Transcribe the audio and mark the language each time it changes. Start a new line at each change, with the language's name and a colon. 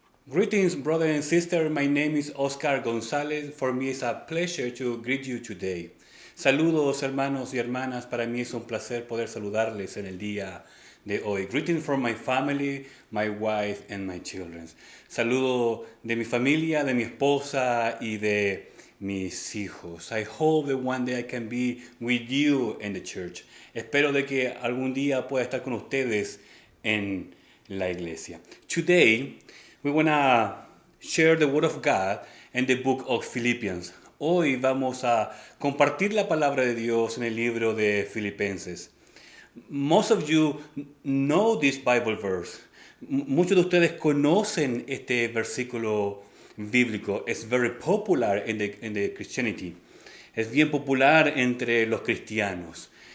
English: Greetings, brother and sister. My name is Oscar González. For me, it's a pleasure to greet you today.
Spanish: Saludos, hermanos y hermanas. Para mí es un placer poder saludarles en el día de hoy.
English: Greetings from my family, my wife, and my children.
Spanish: Saludo de mi familia, de mi esposa y de mis hijos.
English: I hope that one day I can be with you in the church.
Spanish: Espero de que algún día pueda estar con ustedes en la iglesia.
English: Today, we want to share the Word of God in the book of Philippians.
Spanish: Hoy vamos a compartir la palabra de Dios en el libro de Filipenses.
English: Most of you know this Bible verse.
Spanish: Muchos de ustedes conocen este versículo bíblico.
English: It's very popular in the Christianity.
Spanish: Es bien popular entre los cristianos.